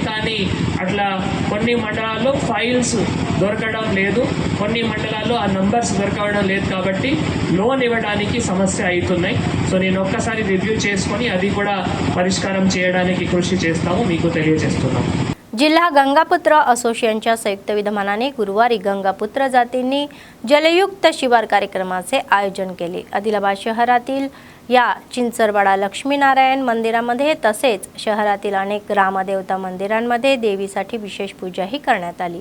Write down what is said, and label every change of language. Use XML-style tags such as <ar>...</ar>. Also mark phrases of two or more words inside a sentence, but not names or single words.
<te>కానీ అట్లా కొన్ని మండలాల్లో ఫైల్స్ దొరకడం లేదు, కొన్ని మండలాల్లో ఆ నంబర్స్ దొరకడం లేదు. కాబట్టి లోన్ ఇవ్వడానికి సమస్య అవుతున్నాయి. సో నేను ఒక్కసారి రివ్యూ చేసుకొని అది కూడా పరిష్కారం చేయడానికి కృషి చేస్తాము, మీకు తెలియజేస్తున్నాము.</te> <mr>जिल्हा गंगापुत्र असोसिएशनच्या संयुक्त विद्यमानाने गुरुवारी गंगापुत्र जातींनी जलयुक्त शिवार कार्यक्रमाचे आयोजन केले. आदिलाबाद शहरातील या चिंचरवाडा लक्ष्मीनारायण मंदिरामध्ये तसेच शहरातील अनेक ग्रामदेवता मंदिरांमध्ये देवीसाठी विशेष पूजाही करण्यात आली.</mr>